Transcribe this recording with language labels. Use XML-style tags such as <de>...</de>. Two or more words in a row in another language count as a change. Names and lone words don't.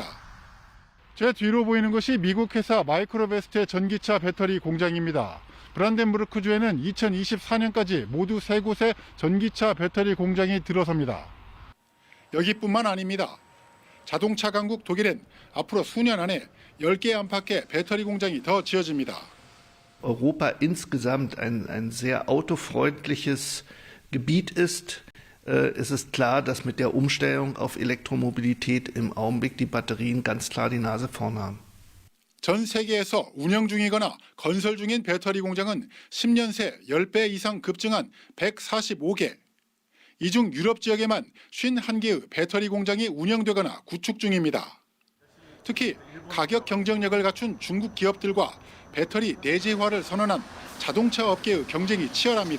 <ko>제 뒤로 보이는 것이 미국 회사 마이크로베스트의 전기차 배터리 공장입니다. 브란덴부르크주에는 2024년까지 모두 3곳의 전기차 배터리 공장이 들어섭니다. 여기뿐만 아닙니다. 자동차 강국 독일엔 앞으로 수년 안에 10개 안팎의 배터리 공장이 더 지어집니다.</ko> <de>Europa insgesamt ein sehr autofreundliches Gebiet ist. Es ist klar, dass mit der Umstellung auf Elektromobilität im Augenblick die Batterien ganz klar die Nase vorn haben.</de> <ko>전 세계에서 운영 중이거나 건설 중인 배터리 공장은 10년 새 10배 이상 급증한 145개. 이 중 유럽 지역에만 51개의 배터리 공장이 운영되거나 구축 중입니다. 특히 가격 경쟁력을 갖춘 중국 기업들과 배터리 내재화를 선언한 자동차 업계의 경쟁이 치열합니다.</ko>